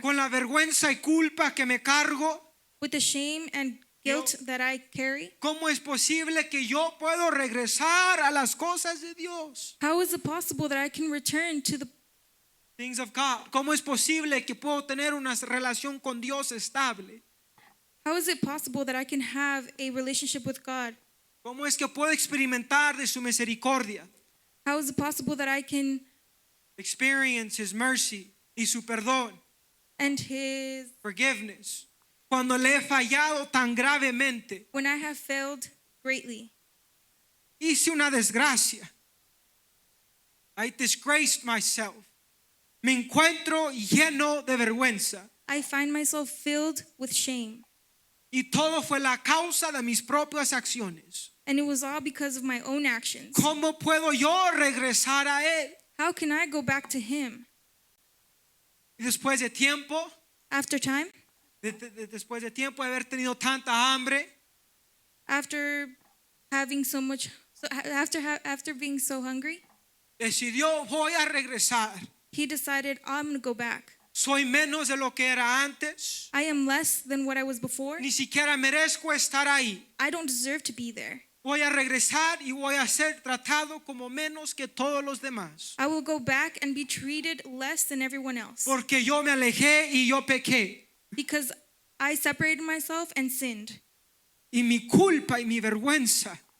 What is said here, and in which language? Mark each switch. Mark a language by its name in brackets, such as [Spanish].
[Spanish] con la vergüenza y culpa que me cargo? [English] with the shame and guilt that I carry? [Spanish] ¿Cómo es posible que yo puedo regresar a las cosas de Dios? [English] How is it possible that I can return to the Things of God. [Spanish] ¿Cómo es posible que puedo tener una relación con Dios estable? [English] How is it possible that I can have a relationship with God? [Spanish] ¿Cómo es que puedo experimentar de su misericordia? [English] How is it possible that I can Experience his mercy [Spanish] y su perdón, [English] and his forgiveness. [Spanish] Cuando le he fallado tan gravemente, [English] when I have failed greatly? [Spanish] hice una desgracia. [English] I disgraced myself. [Spanish] Me encuentro lleno de vergüenza. [English] I find myself filled with shame. [Spanish] Y todo fue la causa de mis propias acciones. [English] And it was all because of my own actions. [Spanish] ¿Cómo puedo yo regresar a él? [English] How can I go back to him? [Spanish] Y después de tiempo, [English] After time, [Spanish] después de tiempo de haber tenido tanta hambre, [English] after having so much, after being so hungry, [Spanish] decidió, voy a regresar. [English] he decided, I'm going to go back. [Spanish] Soy menos de lo que era antes. [English] I am less than what I was before. [Spanish] Ni siquiera merezco estar ahí. [English] I don't deserve to be there. [Spanish] Voy a regresar y voy a ser tratado como menos que todos los demás. [English] I will go back and be treated less than everyone else [Spanish] Porque yo me alejé y yo pequé. [English] because I separated myself and sinned. [Spanish] Y mi culpa y mi vergüenza